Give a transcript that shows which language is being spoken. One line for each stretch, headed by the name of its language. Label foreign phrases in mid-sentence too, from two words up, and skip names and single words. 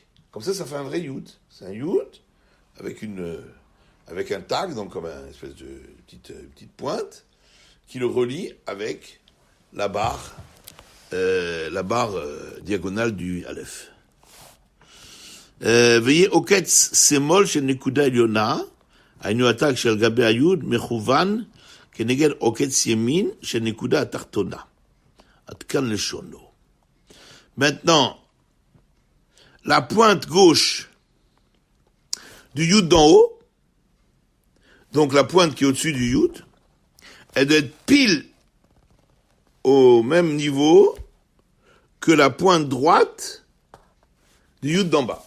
French: Comme ça fait un vrai yud. C'est un yud avec un tag, donc comme une espèce de petite pointe, qui le relie avec la barre diagonale du Aleph.
Hebrew: Veuillez עוקץ שמאל של נקודה עליונה, היינו התג של גבי היוד מכוון כנגד עוקץ ימין של נקודה התחתונה. עד כאן לשונו.
French: Maintenant, la pointe gauche du yud d'en haut, donc la pointe qui est au-dessus du yud, elle doit être pile au même niveau que la pointe droite du yud d'en bas.